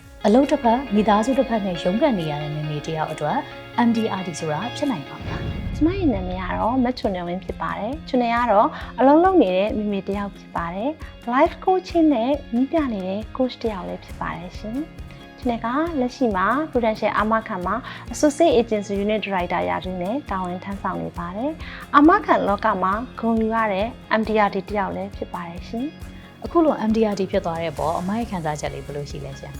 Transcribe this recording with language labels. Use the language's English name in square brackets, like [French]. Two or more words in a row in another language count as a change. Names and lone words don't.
[Burmese] အလုပ်တစ်ဖက်မိသားစုတစ်ဖက်နဲ့ရုန်းကန်နေရတဲ့မိမိတယောက်အတွက် MDRT ဆိုတာဖြစ်နိုင်ပါမလား ကျမရဲ့နာမည်ကတော့မချွန်နေဝင်းဖြစ်ပါတယ်ချွန်နေကတော့အလုံးလုံးနေတဲ့မိမိတယောက်ဖြစ်ပါတယ် [English] life coaching [Burmese] နဲ့ညီးပြနေတဲ့ coach တယောက်လည်းဖြစ်ပါတယ်ရှင်ချွန်နေကလက်ရှိမှာ Prudential အာမခံမှာ [English] Associate Agency Unit Director [Burmese] ရာထူးနဲ့တာဝန်ထမ်းဆောင်နေပါတယ်အာမခံလောကမှာဂုဏ်ယူရတဲ့ MDRT တယောက်လည်းဖြစ်ပါတယ်ရှင် အခုလို MDRT ဖြစ်သွားတဲ့ပေါ်အမရဲ့ခံစားချက်လေးဘယ်လိုရှိလဲရှင်